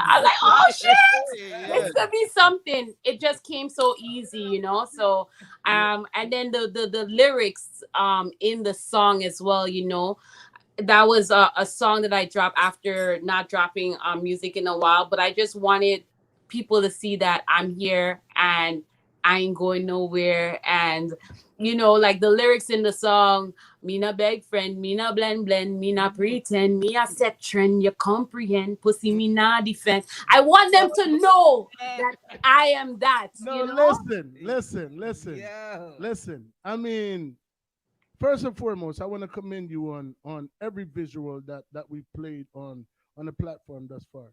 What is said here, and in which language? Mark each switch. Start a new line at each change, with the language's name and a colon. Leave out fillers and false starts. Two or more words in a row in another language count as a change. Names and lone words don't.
English: I was like, oh shit, this could be something. It just came so easy, So, and then the lyrics in the song as well, that was a song that I dropped after not dropping music in a while. But I just wanted people to see that I'm here and I ain't going nowhere. And like the lyrics in the song, me na beg friend, me na blend, me na pretend, me a set trend, you comprehend, pussy me na defend. I want them to know that I am that. Listen. I mean, first and foremost, I want to commend you on every visual that we played on the platform thus far.